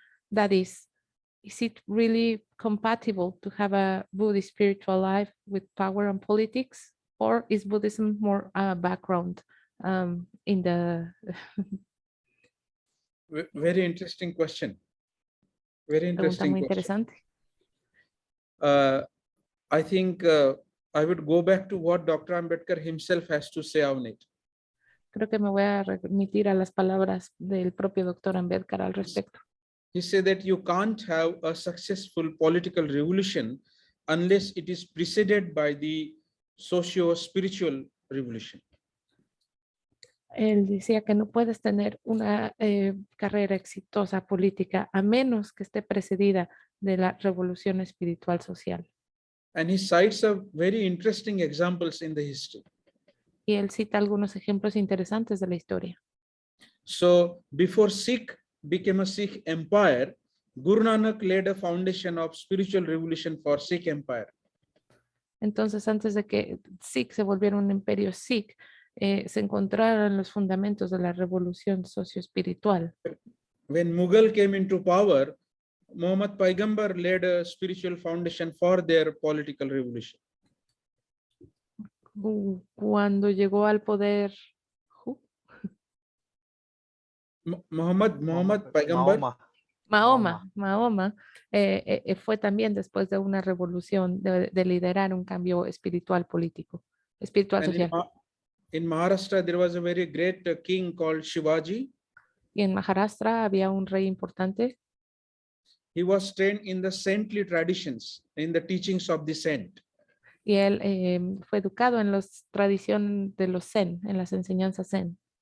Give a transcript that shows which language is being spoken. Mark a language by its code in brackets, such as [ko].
[en] That is it really compatible to have a Buddhist spiritual life with power and politics, or is Buddhism more a background in the... Very interesting question. Very [es] Pregunta [en] interesting [es] muy [en] question. [es] Interesante. [en] I think I would go back to what Dr. Ambedkar himself has to say on it. [es] Creo que me voy a remitir a las palabras del propio Dr. Ambedkar al respecto. [en] He said that you can't have a successful political revolution unless it is preceded by the socio-spiritual revolution. [es] Él decía que no puedes tener una carrera exitosa política a menos que esté precedida de la revolución espiritual social. [en] And he cites a very interesting examples in the history. [es] Y él cita algunos ejemplos interesantes de la historia. [en] So before Sikh became a Sikh empire, Guru Nanak laid a foundation of spiritual revolution for Sikh empire. [es] Entonces, antes de que Sikh se volviera un imperio Sikh, se encontraron los fundamentos de la revolución socioespiritual. [en] When Mughal came into power, Muhammad Paigambar laid a spiritual foundation for their political revolution. [es] Cuando llegó al poder Muhammad Paigambar, Mahoma fue también después de una revolución de liderar un cambio espiritual político, espiritual social. [en] In Maharashtra, there was a very great king called Shivaji. [es] Y en Maharashtra había un rey importante. [en] He was trained in the saintly traditions, in the teachings of the saint. [es] Y él fue educado en las tradiciones de los Zen, en las enseñanzas Zen.